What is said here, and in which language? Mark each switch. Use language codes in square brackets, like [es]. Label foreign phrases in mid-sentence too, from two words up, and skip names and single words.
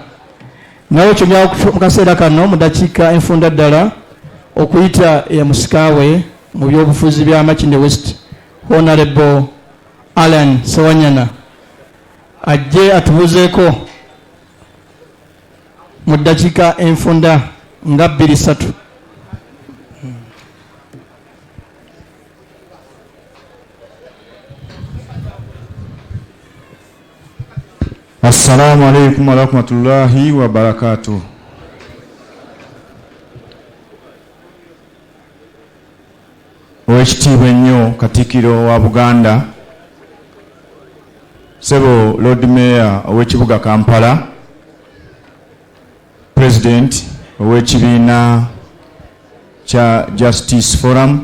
[lg] Nawe kyo mu kaseera kano mu ddakiika enfunda ddala okuyita ya musikaawe mu byobufuzi bya Makindye West, Honorable Alan Sewanyana ajje atubuzeeko mu ddakiika enfunda nga 2-3. [ar] السلام عليكم ورحمة الله وبركاته. [lg] Owekitiibwa ennyo Katikkiro wa Buganda, Ssebo [en] Lord Mayor [lg] ow'ekibuga Kampala, President ow'ekibiina kya Justice Forum,